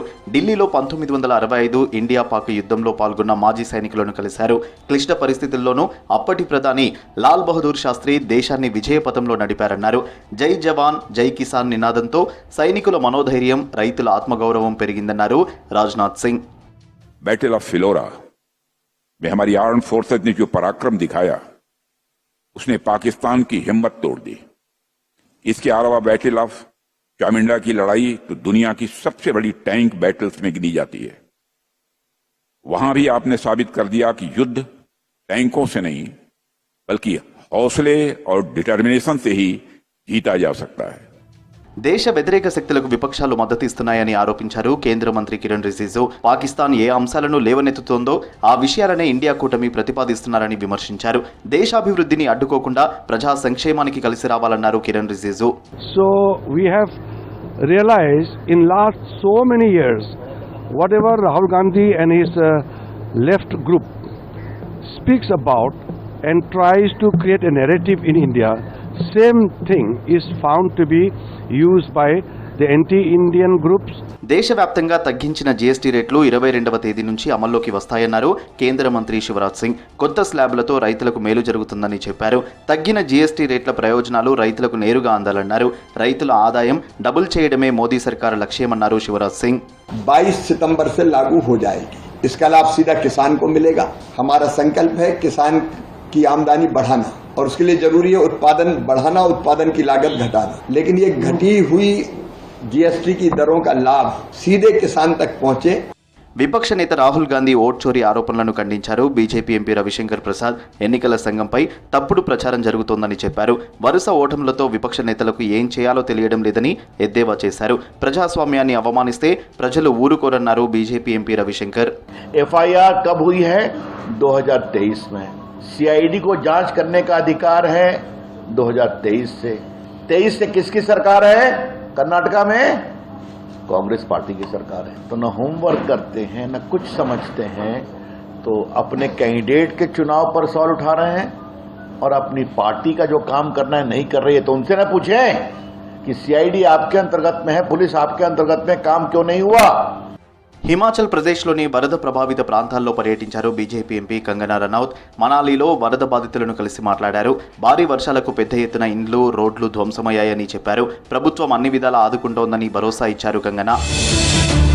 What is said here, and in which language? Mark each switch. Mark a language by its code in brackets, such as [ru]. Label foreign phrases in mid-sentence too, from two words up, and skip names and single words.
[te] ఢిల్లీలో 1965 ఇండియా పాక్ యుద్ధంలో పాల్గొన్న మాజీ సైనికులను కలిశారు. క్లిష్ట పరిస్థితుల్లోనూ అప్పటి ప్రధాని లాల్ బహదూర్ శాస్త్రి దేశాన్ని విజయపథంలో నడిపారన్నారు. [hi] जय जवान जय किसान [te] నినాదంతో సైనికుల మనోధైర్యం, రైతుల ఆత్మగౌరవం పెరిగిందన్నారు రాజ్నాథ్ సింగ్. [hi] बैटल ऑफ फिलोरा में हमारी [en] armed forces [hi] ने जो पराक्रम दिखाया उसने पाकिस्तान की हिम्मत तोड़ दी. इसके अलावा बैटल ऑफ चामिंडा की लड़ाई तो दुनिया की सबसे बड़ी [en] tank battles [hi] में गिनी जाती है. वहां भी आपने साबित कर दिया कि युद्ध टैंकों से नहीं बल्कि हौसले और डिटर्मिनेशन से ही जीता जा सकता है. [te] దేశ వ్యతిరేక శక్తులకు విపక్షాలు మద్దతిస్తున్నాయని ఆరోపించారు కేంద్ర మంత్రి కిరణ్ రిజిజు. పాకిస్తాన్ ఏ అంశాలను లేవనెత్తుతోందో ఆ విషయాలనే ఇండియా కూటమి ప్రతిపాదిస్తున్నారని విమర్శించారు. దేశాభివృద్ధిని అడ్డుకోకుండా ప్రజా సంక్షేమానికి కలిసి రావాలన్నారు కిరణ్ రిజిజు. [en] So we have realized in last so many years whatever Rahul Gandhi and his left group speaks about and tries to create a narrative in India, same thing is found to be used by the anti-Indian groups. [te] దేశవ్యాప్తంగా తగ్గించిన జీఎస్టీ రేట్లు 22వ తేదీ నుంచి అమల్లోకి వస్తాయన్నారు కేంద్ర మంత్రి శివరాజ్ సింగ్. కొత్త స్లాబ్లతో రైతులకు మేలు జరుగుతుందని చెప్పారు. తగ్గిన జీఎస్టీ రేట్ల ప్రయోజనాలు రైతులకు నేరుగా అందాలన్నారు. రైతుల ఆదాయం డబుల్ చేయడమే మోదీ సర్కార్ లక్ష్యమన్నారు శివరాజ్ సింగ్. [hi] 22 सितंबर से लागू हो जाएगी. इसका लाभ सीधा किसान को मिलेगा. हमारा संकल्प है किसान की आमदनी बढ़ाना और उसके लिए जरूरी है उत्पादन बढ़ाना, उत्पादन की लागत घटाना. लेकिन ये घटी हुई जीएसटी की दरों का लाभ सीधे किसान तक पहुंचे. [te] విపక్ష నేత రాహుల్ గాంధీ ఓట్ చోరీ ఆరోపణలను ఖండించారు. బీజేపీ ఎంపీ రవిశంకర్ ప్రసాద్ ఎన్నికల సంఘంపై తప్పుడు ప్రచారం జరుగుతోందని చెప్పారు. వరుస ఓటములతో విపక్ష నేతలకు ఏం చేయాలో తెలియడం లేదని ఎద్దేవా చేశారు. ప్రజాస్వామ్యాన్ని అవమానిస్తే ప్రజలు ఊరుకోరన్నారు బీజేపీ ఎంపీ రవిశంకర్. [hi] एफआईआर कब हुई है? 2023 में. सीआईडी को जांच करने का अधिकार है 2023 से. 23 से किसकी सरकार है? कर्नाटका में कांग्रेस पार्टी की सरकार है. तो न होमवर्क करते हैं न कुछ समझते हैं, तो अपने कैंडिडेट के चुनाव पर सवाल उठा रहे हैं और अपनी पार्टी का जो काम करना है नहीं कर रही है. तो उनसे न पूछें कि सीआईडी आपके अंतर्गत में है, पुलिस आपके अंतर्गत में, काम क्यों नहीं हुआ. [te] హిమాచల్ ప్రదేశ్లోని వరద ప్రభావిత ప్రాంతాల్లో పర్యటించారు బీజేపీ ఎంపీ కంగనా రనౌత్. మనాలిలో వరద బాధితులను కలిసి మాట్లాడారు. భారీ వర్షాలకు పెద్ద ఎత్తున ఇండ్లు, రోడ్లు ధ్వంసమయ్యాయని చెప్పారు. ప్రభుత్వం అన్ని విధాలా ఆదుకుంటోందని భరోసా ఇచ్చారు కంగనా.